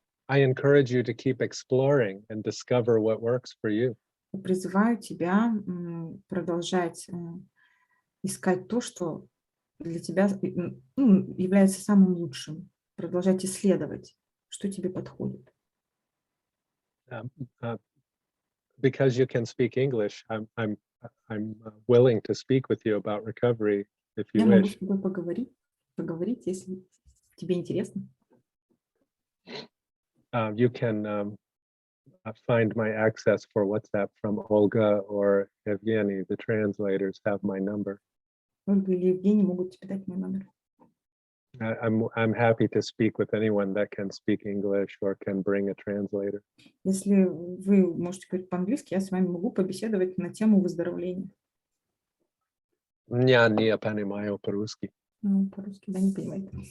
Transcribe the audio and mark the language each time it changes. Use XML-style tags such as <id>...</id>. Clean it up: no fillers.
<en>I encourage you to keep exploring and discover what works for you.</en> <ru>Я призываю тебя продолжать искать то, что для тебя является самым лучшим. Продолжать исследовать, что тебе подходит.</ru> <en>Because you can speak English, I'm willing to speak with you about recovery if you</en> <ru>Я могу</ru> <en>wish.</en> <ru>с тобой поговорить, если тебе интересно.</ru> <en>You can find my access for WhatsApp from Olga or Evgeny. The translators have my number.</en> <ru>Ольга или Евгений могут тебе дать мой номер.</ru> <en>I'm happy to speak with anyone that can speak English or can bring a translator.</en> <ru>Если вы можете говорить по-английски, я с вами могу побеседовать на тему выздоровления. Я не понимаю по-русски. Ну, по-русски, да, не понимаете.</ru>